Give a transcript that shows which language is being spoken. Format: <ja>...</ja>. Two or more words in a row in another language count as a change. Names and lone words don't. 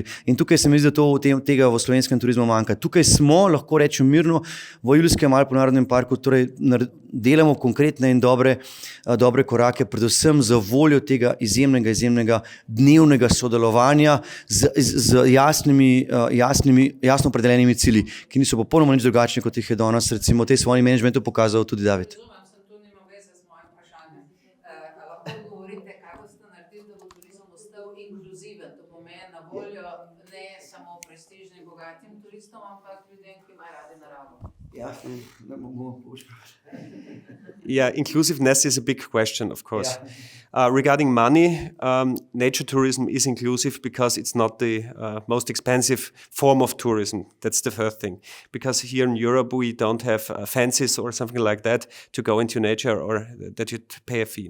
<sl>In tukaj se mi zdi, da tega v slovenskem turizmu manjka. Tukaj smo, lahko rečem mirno, v Julijskem Alpskem narodnem parku, torej delamo konkretne in dobre korake, predvsem za voljo tega izjemnega dnevnega sodelovanja z jasno opredeljenimi cilji, ki niso popolnoma nič drugačni, kot jih je danes recimo v tej svojem managementu pokazal tudi David. Lahko govorite, kako ste naredili, da bo turizem ostal inkluziven, to pomeni na voljo ne samo prestižnim, bogatim turistom, ampak ljudem, ki imajo radi naravo.</sl> <en>Yeah, inclusiveness is a big question, of course. Regarding money, nature tourism is inclusive because it's not the most expensive form of tourism. That's the first thing. Because here in Europe, we don't have fences or something like that to go into nature or that you pay a fee.</en>